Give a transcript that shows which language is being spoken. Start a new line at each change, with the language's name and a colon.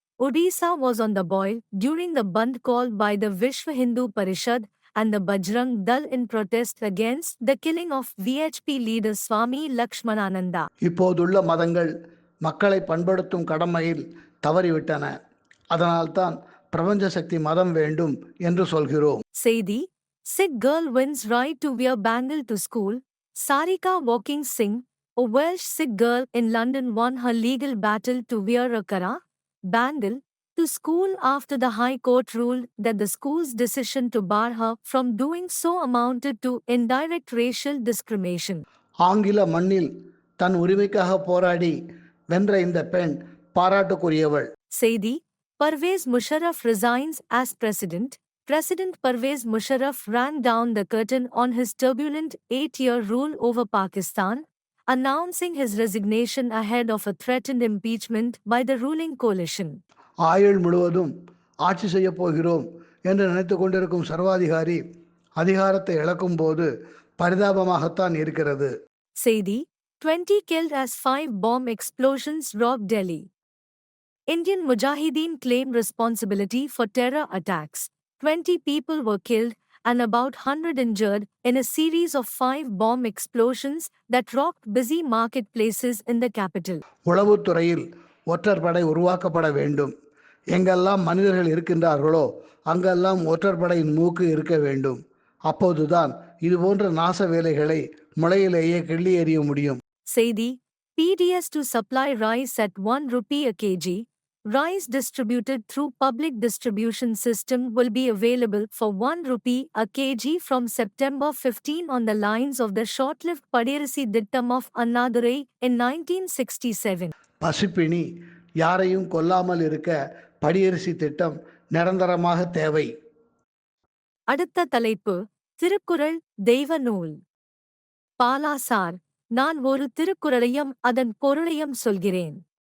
English: Odisha was on the boil during the Bandh called by the Vishwa Hindu Parishad and the Bajrang Dal in protest against the killing of VHP leader Swami Lakshmanananda.
Tamil: இப்போதுள்ள மதங்கள் மக்களை பண்படுத்தும் கடமையில் தவறிவிட்டன. அதனால்தான் பிரபஞ்ச சக்தி மதம் வேண்டும் என்று சொல்கிறோம்.
English: செய்தி: Sikh girl wins right to wear bangle to school. Sarika Walking Singh, a Welsh Sikh girl in London, won her legal battle to wear a kara bangle to school after the High Court ruled that the school's decision to bar her from doing so amounted to indirect racial discrimination.
Tamil: ஆங்கில மண்ணில் தன் உரிமைக்காக போராடி வென்ற இந்த பெண் பாராட்டுக்குரியவள்.
English: செய்தி: Parvez Musharraf resigns as president. President Parvez Musharraf ran down the curtain on his turbulent 8-year rule over Pakistan, announcing his resignation ahead of a threatened impeachment by the ruling coalition.
Tamil: ஆயுள் முழுவதும் ஆட்சி செய்ய போகிறோம் என்று நினைத்து கொண்டிருக்கும் சர்வாதிகாரி அதிகாரத்தை இழக்கும் போது பரிதாபமாகத்தான் இருக்கிறது.
English: செய்தி: 20 killed as 5 bomb explosions robbed Delhi. Indian Mujahideen claim responsibility for terror attacks. 20 people were killed and about 100 injured in a series of 5 bomb explosions that rocked busy marketplaces in the capital.
Tamil: உளவுத்துறையில் ஒற்றற்படை உருவாக்கப்பட வேண்டும். எங்கெல்லாம் மனிதர்கள் இருக்கின்றார்களோ அங்கெல்லாம் ஒற்றற்படையின் மூக்கு இருக்க வேண்டும். அப்போதுதான் இதுபோன்ற நாச வேலைகளை முளையிலேயே கிள்ளி எறிய முடியும்.
English: செய்தி: PDS to supply rice at 1 rupee a kg. Rice distributed through public distribution system will be available for 1 rupee a kg from September 15 on the lines of the short-lived Padirisi Dittam of Annadurai in 1967.
Tamil: பசிப்பிணி யாரையும் கொல்லாமல் இருக்க படியரிசி திட்டம் நிரந்தரமாக தேவை. அடுத்த தலைப்பு: திருக்குறள் தெய்வ நூல். பாலா சார், நான் ஒரு திருக்குறளையும் அதன் பொருளையும் சொல்கிறேன்.